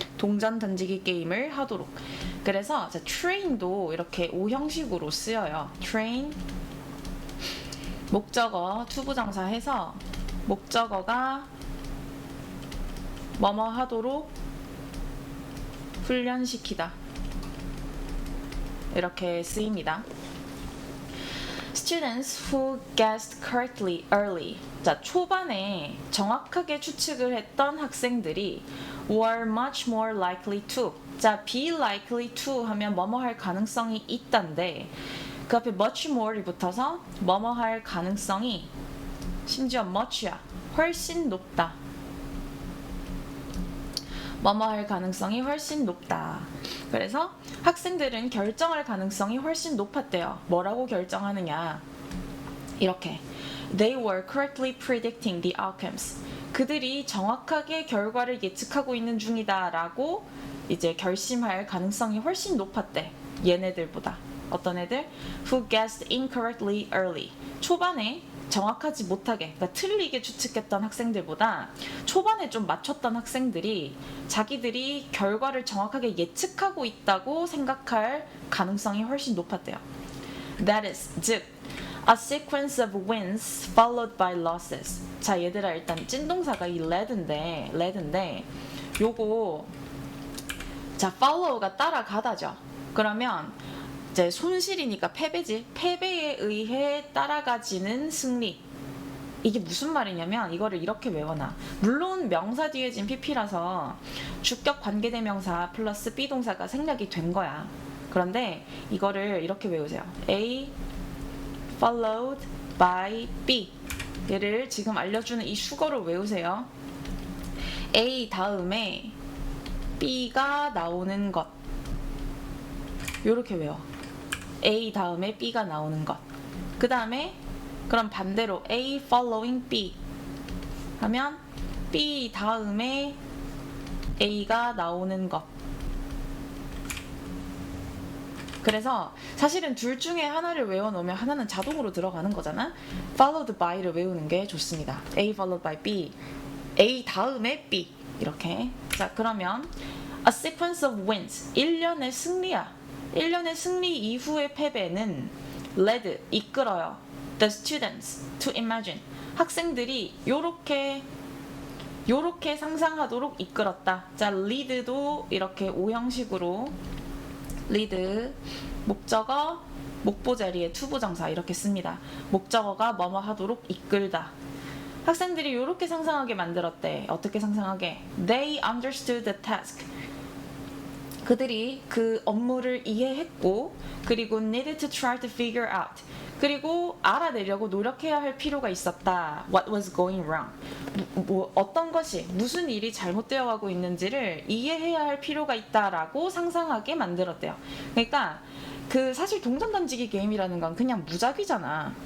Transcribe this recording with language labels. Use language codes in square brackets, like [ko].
[ko] 동전 던지기 게임을 하도록. 그래서 train도 이렇게 오형식으로 쓰여요. train, 목적어, 투부정사 해서 목적어가 뭐뭐 하도록 훈련시키다. 이렇게 쓰입니다. [en] Students who guessed correctly early. [ko] 자, 초반에 정확하게 추측을 했던 학생들이 [en] were much more likely to. [ko] 자, [en] be likely to [ko] 하면 뭐뭐 할 가능성이 있단데 그 앞에 [en] much more [ko] 이 붙어서 뭐뭐 할 가능성이 심지어 much야. 훨씬 높다. 뭐뭐 할 가능성이 훨씬 높다. 그래서 학생들은 결정할 가능성이 훨씬 높았대요. 뭐라고 결정하느냐. 이렇게. [en] They were correctly predicting the outcomes. [ko] 그들이 정확하게 결과를 예측하고 있는 중이다 라고 이제 결심할 가능성이 훨씬 높았대. 얘네들보다. 어떤 애들? [en] Who guessed incorrectly early. [ko] 초반에 정확하지 못하게, 그러니까 틀리게 추측했던 학생들보다 초반에 좀 맞췄던 학생들이 자기들이 결과를 정확하게 예측하고 있다고 생각할 가능성이 훨씬 높았대요. [en] That is, [ko] 즉, [en] a sequence of wins followed by losses. [ko] 자, 얘들아, 일단 찐동사가 이 led인데 요거 자, follow가 따라가다죠. 그러면 이제 손실이니까 패배지. 패배에 의해 따라가지는 승리. 이게 무슨 말이냐면 이거를 이렇게 외워놔. 물론 명사 뒤에 진 pp라서 주격 관계대명사 플러스 be동사가 생략이 된 거야. 그런데 이거를 이렇게 외우세요. [en] A followed by B. [ko] 얘를 지금 알려주는 이 수거를 외우세요. A 다음에 B가 나오는 것. 요렇게 외워. A 다음에 B가 나오는 것. 그 다음에 그럼 반대로 A following B 하면 B 다음에 A가 나오는 것. 그래서 사실은 둘 중에 하나를 외워놓으면 하나는 자동으로 들어가는 거잖아. followed by를 외우는 게 좋습니다. [en] A followed by B, [ko] A 다음에 B 이렇게. 자, 그러면 [en] a sequence of wins, [ko] 1년의 승리야. 1년의 승리 이후의 패배는 led, 이끌어요. [en] The students to imagine, [ko] 학생들이 요렇게 상상하도록 이끌었다. 자, lead도 이렇게 오형식으로 lead, 목적어, 목보 자리에 투부정사 이렇게 씁니다. 목적어가 뭐뭐 하도록 이끌다. 학생들이 요렇게 상상하게 만들었대. 어떻게 상상하게? [en] They understood the task. [ko] 그들이 그 업무를 이해했고 그리고 [en] needed to try to figure out. [ko] 그리고 알아내려고 노력해야 할 필요가 있었다. [en] What was going wrong? [ko] 어떤 것이, 무슨 일이 잘못되어 가고 있는지를 이해해야 할 필요가 있다라고 상상하게 만들었대요. 그러니까 그 사실 동전 던지기 게임이라는 건 그냥 무작위잖아.